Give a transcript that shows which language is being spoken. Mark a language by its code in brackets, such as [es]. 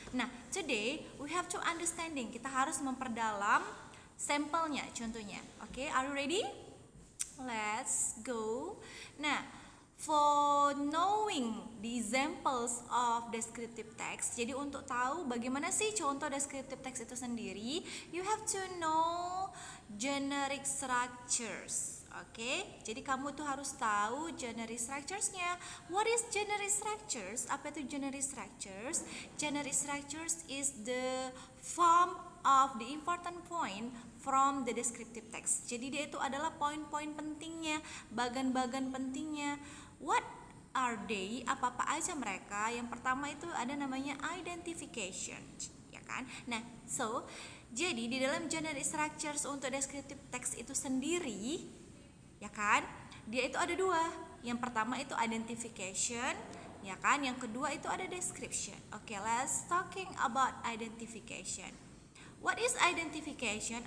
[en] Nah, today we have to understanding. [id] Kita harus memperdalam sampelnya, contohnya. [en] Oke, are you ready? Let's go. Nah, for knowing the examples of descriptive text, [id] jadi untuk tahu bagaimana sih contoh descriptive text itu sendiri, [en] you have to know generic structures. [id] Oke, jadi kamu tuh harus tahu generic structures-nya. [en] What is generic structures? [id] Apa itu generic structures? [en] Generic structures is the form of the important point from the descriptive text. [id] Jadi dia itu adalah poin-poin pentingnya, bagan-bagan pentingnya. [en] What are they? [id] Apa-apa aja mereka? Yang pertama itu ada namanya identification, ya kan? Nah, so jadi di dalam generic structures untuk descriptive text itu sendiri, ya kan? Dia itu ada dua. Yang pertama itu identification, ya kan? Yang kedua itu ada description. [en] Okay, let's talking about identification. What is identification?